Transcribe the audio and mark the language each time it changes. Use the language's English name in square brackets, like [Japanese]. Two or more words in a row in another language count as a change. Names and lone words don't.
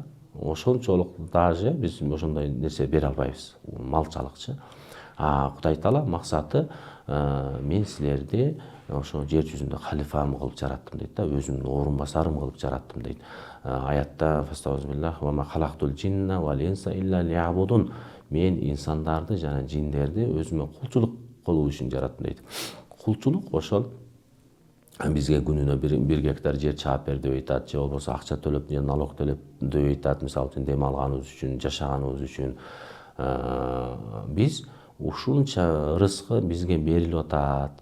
[Kyrgyz] Ошончолук даже биз ошондой нерсе бере албайбыз, малчалыкчы. Кудай Таала максаты мен силерди ошо жер жүзүндө халифам кылып жараттым дейт да, өзүмдүн орун басарым кылып жараттым дейт. [Arabic] Аятта فأستعيذ بالله وما خلقت الجن والإنس إلا ليعبدون. [Kyrgyz] Мен инсандарды жана жиндерди өзүмө кулчулук кылуу үчүн жараттым дейт. Кулчулук ошол бизге күнүнө 1 гектар жер чаап бер деп айтат, же болбосо акча төлөп же налог төлөп деп айтат. Мисалы үчүн дем алганыбыз үчүн, жашаганыбыз үчүн биз ушунча рызкы бизге берилип атат.